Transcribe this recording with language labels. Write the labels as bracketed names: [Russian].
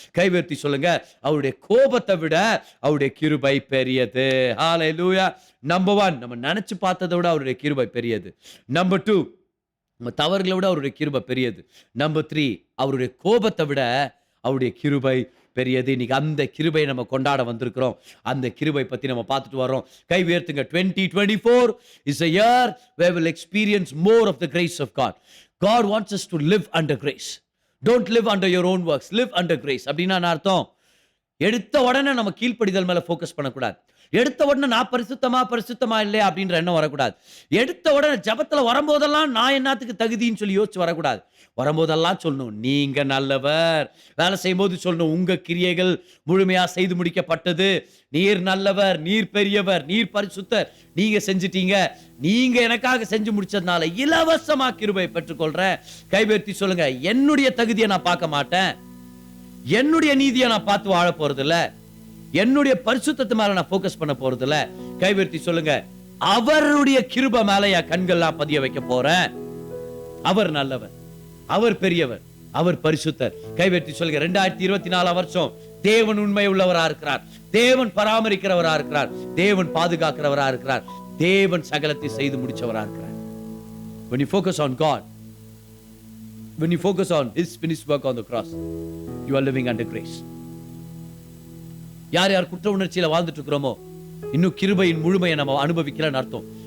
[Tamil] கைவேர்த்தி சொல்லுங்க, அவருடைய கோபத்தை விட அவருடைய கிருபை பெரியது. ஹல்லேலூயா. நம்பர் 1, நம்ம நினைச்சு பார்த்ததை விட அவருடைய கிருபை பெரியது. நம்பர் 2, நம்ம தவறுகளை விட அவருடைய கிருபை பெரியது. நம்பர் 3, அவருடைய கோபத்தை விட அவருடைய கிருபை பெரியது. இன்னைக்கு அந்த கிருபை நம்ம கொண்டாட வந்திருக்கிறோம். அந்த கிருபை பத்தி நம்ம பார்த்துட்டு வரோம். கை உயர்த்துங்க. [English] 2024 is a year where we'll experience more of the grace of God. God wants us to live under grace. Don't live under your own works. Live under grace. [Tamil] அப்படின்னா என்ன அர்த்தம்? எடுத்த உடனே நம்ம கீழ்ப்படிதல் மேல ஃபோக்கஸ் பண்ணக்கூடாது. எடுத்த உடனே நான் பரிசுத்தமா இல்லையா அப்படின்ற எண்ணம் வரக்கூடாது. எடுத்த உடனே ஜபத்துல வரும்போதெல்லாம் நான் என்னத்துக்கு தகுதின்னு சொல்லி யோசிச்சு வரக்கூடாது. வரும்போதெல்லாம் சொல்லணும், நீங்க நல்லவர். வேலை செய்யும் போது சொல்லணும், உங்க கிரியைகள் முழுமையா செய்து முடிக்கப்பட்டது, நீர் நல்லவர், நீர் பெரியவர், நீர் பரிசுத்தர், நீங்க செஞ்சிட்டீங்க, நீங்க எனக்காக செஞ்சு முடிச்சதுனால இலவசமா கிருபை பெற்றுக்கொள்றேன். கைவேர்த்தி சொல்லுங்க, என்னுடைய தகுதியை நான் பார்க்க மாட்டேன், என்னுடைய நீதியை நான் பார்த்து வாழ போறது இல்ல, என்னுடைய பரிசுத்தத்து மேல நான் போக்கஸ் பண்ண போறது இல்ல. கைவேர்த்தி சொல்லுங்க, அவருடைய கிருபை மேல என் கண்கள்லாம் பதிய வைக்க போறேன். அவர் நல்லவர், அவர் பெரியவர், அவர் பரிசுத்தர். கைவேர்த்தி சொல்லுங்க, 2024 வருஷம் தேவன் உண்மை உள்ளவரா இருக்கிறார், தேவன் பராமரிக்கிறவரா இருக்கிறார், தேவன் பாதுகாக்கிறவரா இருக்கிறார், தேவன் சகலத்தை செய்து முடிச்சவரா இருக்கிறார். [English] When you focus on God, when you focus on His finished work on the cross, you are living under grace. [Tamil] யார் யார் குற்ற உணர்ச்சியில வாழ்ந்துட்டு இருக்கிறோமோ இன்னும் கிருபையின் முழுமையை நம்ம அனுபவிக்கலன்னு அர்த்தம்.